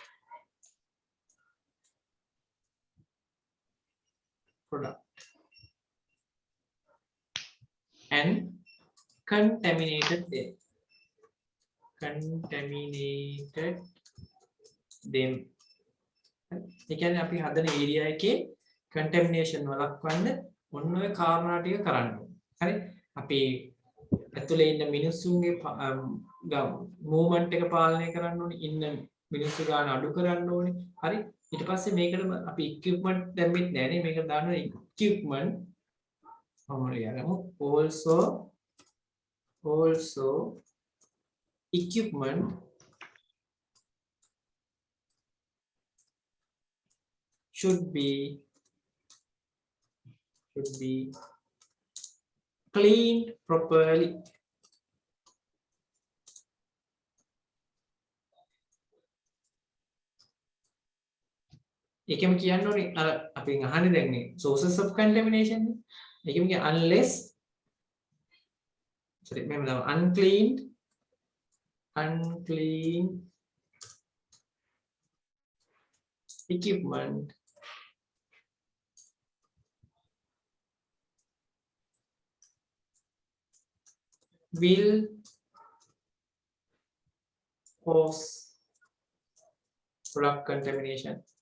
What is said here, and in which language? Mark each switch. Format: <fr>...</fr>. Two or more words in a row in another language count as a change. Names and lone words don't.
<en>And contaminated them.</en> <si>ඒ කියන්නේ අපි හදන ඒරියා එකේ contamination වළක්වන්න ඔන්න ඔය කාරණා ටික කරන්න ඕනේ. හරි? අපි ඇතුලේ ඉන්න මිනිස්සුන්ගේ මූවමන්ට් එක පාලනය කරන්න ඕනේ. ඉන්න මිනිස්සු ගාන අඩු කරන්න ඕනේ. හරි? ඊට පස්සේ මේකට අපි equipment දැම්මෙත් නෑ නේ. මේක දානවා</si> <en>equipment also equipment should be cleaned properly.</en> <si>ඒකම කියන්න ඕනේ අර අපි අහන්නේ දැන් මේ</si> <en>sources of contamination</en> <si>නේ. ඒකම කියන්නේ</si> <en>unless unclean equipment will cause product contamination.</en>